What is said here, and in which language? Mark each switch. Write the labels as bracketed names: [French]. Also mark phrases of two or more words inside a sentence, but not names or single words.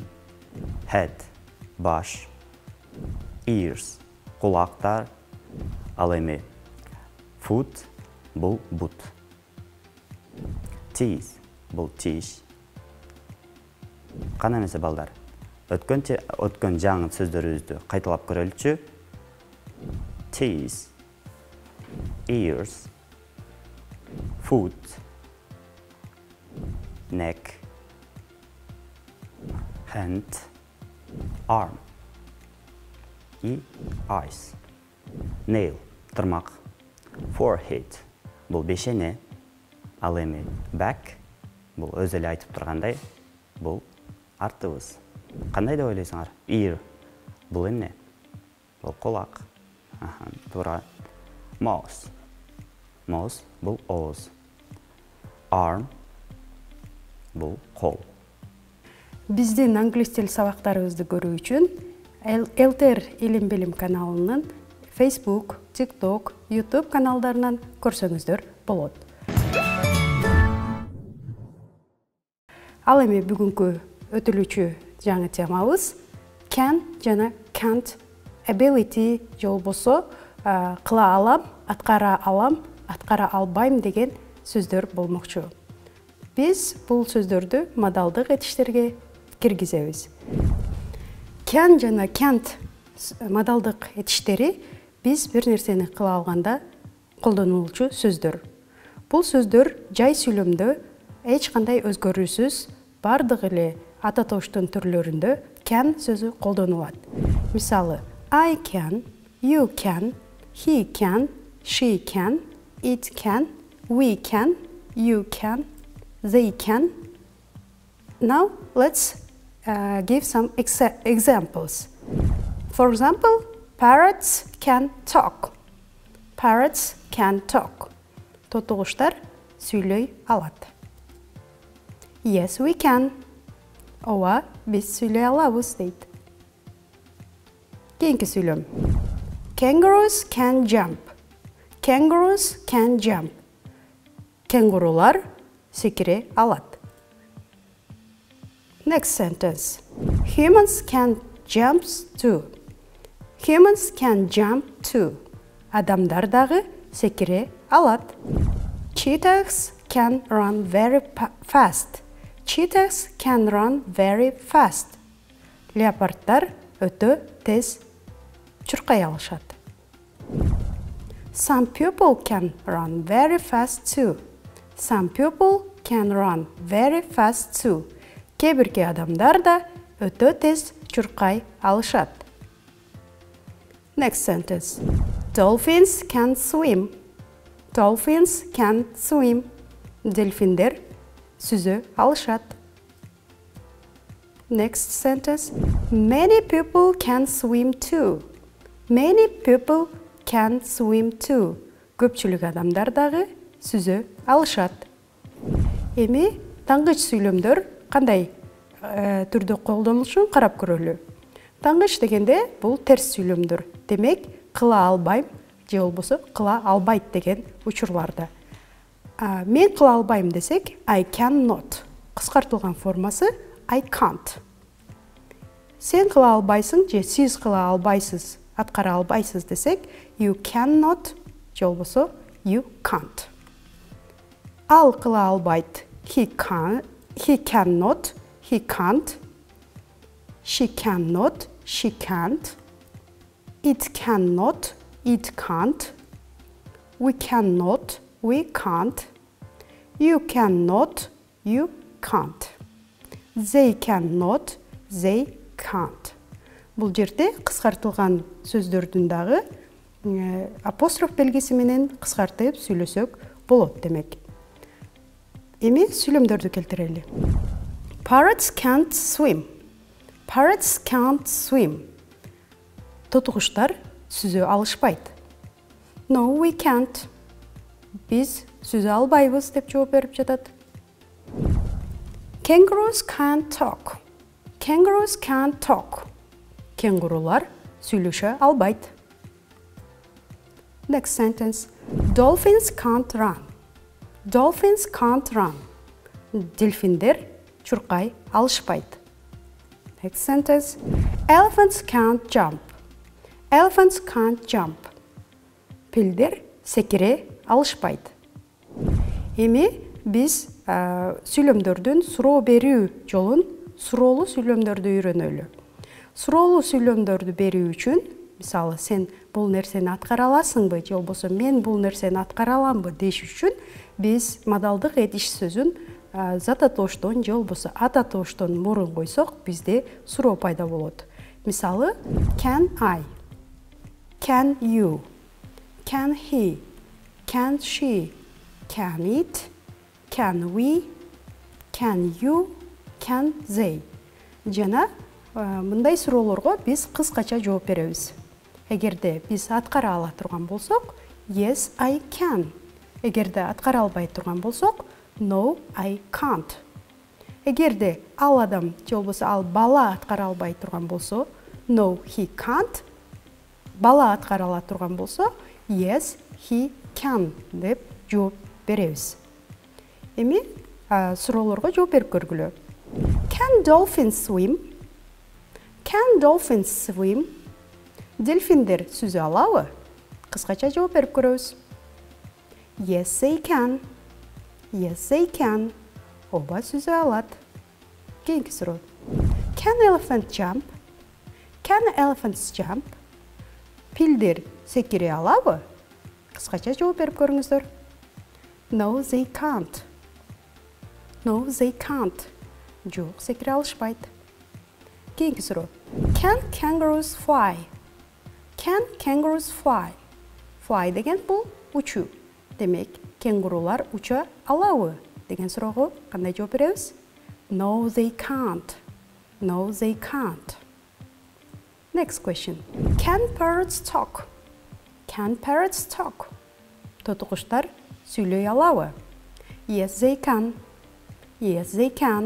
[English] Head. Баш. Ears. [Kyrgyz] Кулактар. Ал эми foot. Бул бут. Teeth. Бул тиш. Кана эмесе балдар. Өткөн жаңы сөздөрүбүздү кайталап көрөлүчү. [English] Teeth, ears, foot, neck, hand, arm, и eyes. Nail, тырмак. Forehead, [Kyrgyz] бул бешене. Ал эми back, бул өзү эле айтып тургандай, бул артыбыз. Кандай деп ойлойсуңар? Ear. Бул эмне? Бул кулак. Туура. [English] Mouth. [Kyrgyz] Mouth бул ооз. Arm. Бул кол. Биздин англис тил сабактарыбызды көрүү үчүн ЭлТР Илим Билим каналынын Facebook, TikTok, YouTube каналдарынан көрсөңүздөр болот. Ал эми бүгүнкү өтүлүүчү жаңы темабыз can жана can't, ability же болбосо кыла алам, аткара албайм деген сөздөр болмокчу. Биз бул сөздөрдү модалдык этиштерге киргизебиз. Can жана can't модалдык этиштери биз бир нерсени кыла алганда колдонулчу сөздөр. Бул сөздөр жай сүйлөмдө эч кандай өзгөрүүсүз бардык эле ата тоштун түрлөрүндө can сөзү колдонулат. Мисалы, [English] I can, you can, he can, she can, it can, we can, you can, they can. Now let's give some examples. For example, parrots can talk. Parrots can talk. [Kyrgyz] Тотугуштар сүйлөй алат. [English] Yes, we can. [Kyrgyz] Ооба, биз сүйлөй алабыз дейт. Кийинки сүйлөм. [English] Kangaroos can jump. Kangaroos can jump. [Kyrgyz] Кенгурулар секире алат. [English] Next sentence. Humans can jump too. Humans can jump too. [Kyrgyz] Адамдар дагы секире алат. [English] Cheetahs can run very fast. Cheetahs can run very fast. [Kyrgyz] Леопардтар өтө тез чуркай алышат. [English] Some people can run very fast too. Some people can run very fast too. [Kyrgyz] Кээ бирки адамдар да өтө тез чуркай алышат. [English] Next sentence. Dolphins can swim. Dolphins can swim. [Kyrgyz] Дельфиндер сүзө алышат. [English] Next sentence. Many people can swim too. Many people can swim too. [Kyrgyz] Көпчүлүк адамдар дагы сүзө алышат. Эми тангыч сүйлөмдөр кандай түрдө колдонулушун карап көрөлү. Тангыч дегенде бул терс сүйлөмдөр. Демек, кыла албайм же болбосо кыла албайт деген учурларда. Мен кыла албайм десек, [English] I cannot. [Kyrgyz] Кыскартылган формасы [English] I can't. [Kyrgyz] Сен кыла албайсың же сиз кыла албайсыз, аткара албайсыз десек, [English] you cannot [Kyrgyz] же болбосо [English] you can't. [Kyrgyz] Ал кыла албайт, [English] he cannot, he can't. She cannot, she can't. It cannot, it can't. We cannot, we can't. You cannot, you can't. They cannot, they can't. [Kazakh] Бұл жерде қысқартылған сөздердің дағы апостроф белгісі менен қысқартып сөйлесек болады демек. [Kyrgyz] Эми сүйлөмдөрдү келтирели. [English] Parrots can't swim. Parrots can't swim. [Kyrgyz] Тотугуштар сүзө алышпайт. [English] No, we can't. [Kyrgyz] Биз сүзө албайбыз деп жооп берип жатат. [English] Kangaroos can't talk. Kangaroos can't talk. [Kyrgyz] Кенгурулар сүйлөшө албайт. [English] Next sentence. Dolphins can't run. Dolphins can't run. [Kyrgyz] Дельфиндер чуркай алышпайт. [English] Next sentence. Elephants can't jump. Elephants can't jump. [Kyrgyz] Пилдер секире алышпайт. Эми биз сүйлөмдөрдүн суроо берүү жолун суроолуу сүйлөмдөрдү үйрөнөлү. Суроолуу сүйлөмдөрдү берүү үчүн, мисалы, сен бул нерсени аткара аласыңбы, же болбосо мен бул нерсени аткара аламбы деш үчүн биз модалдык этиш сөзүн зататооштон же болбосо ататооштон мурун койсок, бизде суроо пайда болот. Мисалы, [English] can I, can you, can he, can she, can it, can we, can you, can they. [Kyrgyz] Жана мындай суроолорго биз кыскача жооп беребиз. Эгерде биз аткара ала турган болсок, [English] yes, I can. [Kyrgyz] Эгерде аткара албай турган болсок, [English] no, I can't. [Kyrgyz] Эгерде ал адам же болбосо ал бала аткара албай турган болсо, [English] no, he can't. [Kyrgyz] Бала аткара ала турган болсо, [English] yes, he can [Kyrgyz] деп жооп беребиз. Эми суроолорго жооп берип көргүлө. [English] Can dolphins swim? Can dolphins swim? [Kyrgyz] Дельфиндер сүзө алабы? Кыскача жооп берип көрөбүз. [English] Yes, they can. Yes, they can. [Kyrgyz] Оба сүзө алат. Кийинки суроо. Can elephant jump? Can elephants jump? Пилдер секире алабы? Кыскача жооп берип көрүңүздөр. [English] No, they can't. No, they can't. [Kyrgyz] Жок, секире алышпайт. Кийинки суроо. [English] Can kangaroos fly? Can kangaroos fly? [Kyrgyz] Fly деген бул учуу. Демек, кенгурулар уча алабы деген суроого кандай жооп беребиз? [English] No, they can't. No, they can't. Next question. Can parrots talk? Can parrots talk? [Kyrgyz] Тотугуштар сүйлөй алабы? [English] Yes, they can. Yes, they can.